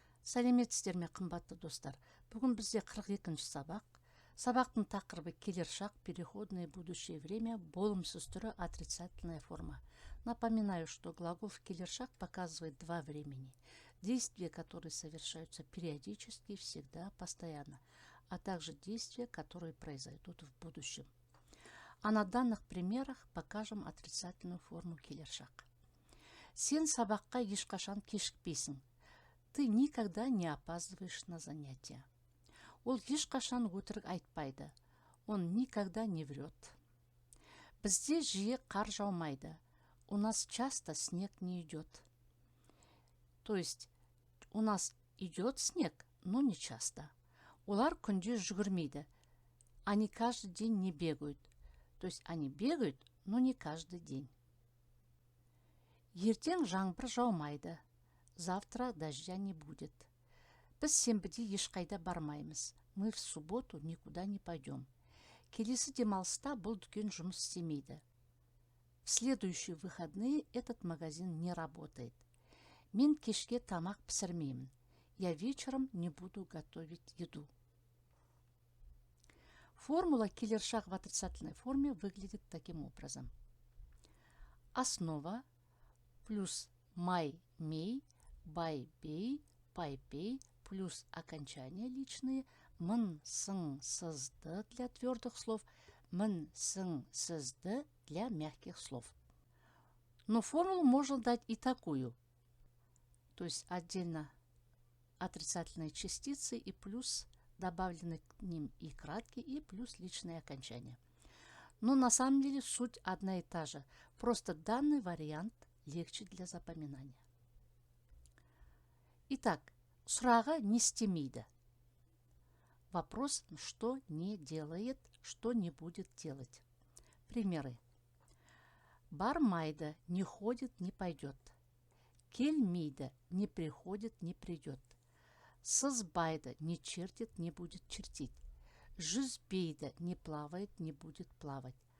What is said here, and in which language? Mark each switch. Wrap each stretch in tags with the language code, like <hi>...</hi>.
<kk>Сәлеметсіздер ме, қымбатты достар. Бүгін бізде 42-ші сабақ. Сабақтың тақырыбы келер шақ,</kk> <ru>переходное будущее время,</ru> <kk>болымсыз түрі,</kk> <ru>отрицательная форма. Напоминаю, что глагол в келер шақ показывает два времени. Действия, которые совершаются периодически, всегда, постоянно, а также действия, которые произойдут в будущем. А на данных примерах покажем отрицательную форму келер шақ.</ru> <kk>Сен сабаққа ешқашан кешікпейсің.</kk> <ru>Ты никогда не опаздываешь на занятия.</ru> <kk>Ол ешқашан өтірік айтпайды.</kk> <ru>Он никогда не врет.</ru> <kk>Бізде жиі қар жаумайды.</kk> <ru>У нас часто снег не идет. То есть, у нас идет снег, но не часто.</ru> <kk>Олар күнде жүгірмейді.</kk> <ru>Они каждый день не бегают. То есть, они бегают, но не каждый день.</ru> <kk>Ертең жаңбыр жаумайды.</kk> <ru>Завтра дождя не будет.</ru> <kk>Біз сенбіде ешқайда бармаймыз.</kk> <ru>Мы в субботу никуда не пойдем.</ru> <kk>Келесі демалыста бұл дүкен жұмыс істемейді.</kk> <ru>В следующие выходные этот магазин не работает.</ru> <kk>Мен кешке тамақ пісірмеймін.</kk> <ru>Я вечером не буду готовить еду. Формула келер шақ в отрицательной форме выглядит таким образом. Основа плюс май, мей, бай, бей, пай, пей, плюс окончания личные, мын, сын, сызды для твердых слов, мын, сын, сызды для мягких слов. Но формулу можно дать и такую. То есть отдельно отрицательные частицы и плюс добавлены к ним и краткие, и плюс личные окончания. Но на самом деле суть одна и та же. Просто данный вариант легче для запоминания.</ru> <kk>Итак, сұрағы не істемейді.</kk> <ru>Вопрос, что не делает, что не будет делать. Примеры. Бармайды, не ходит, не пойдет. Келмейді, не приходит, не придет. Сызбайды, не чертит, не будет чертить. Жүзбейді, не плавает, не будет плавать.</ru>